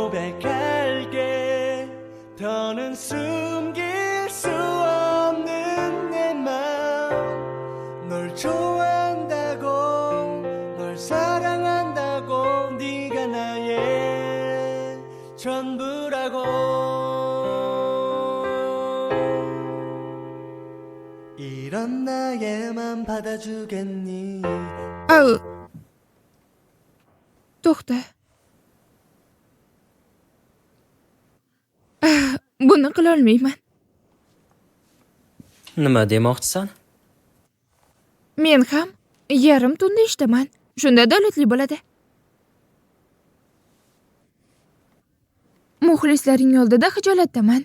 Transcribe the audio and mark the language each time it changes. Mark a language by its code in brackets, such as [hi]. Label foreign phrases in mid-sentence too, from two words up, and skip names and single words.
[ko] 고백할게 더는 숨길 수 없는 내 맘 널 좋아한다고 널 사랑한다고 네가 나의 전부라고 이런 나의 맘 받아주겠니 [uz] Au. To'xta. Buni qila olmayman. Nima demoqchisan? Men ham yarim tunda ishdaman. Shunda davlatli bo'ladi. Muxlislaring oldida xijolatdaman.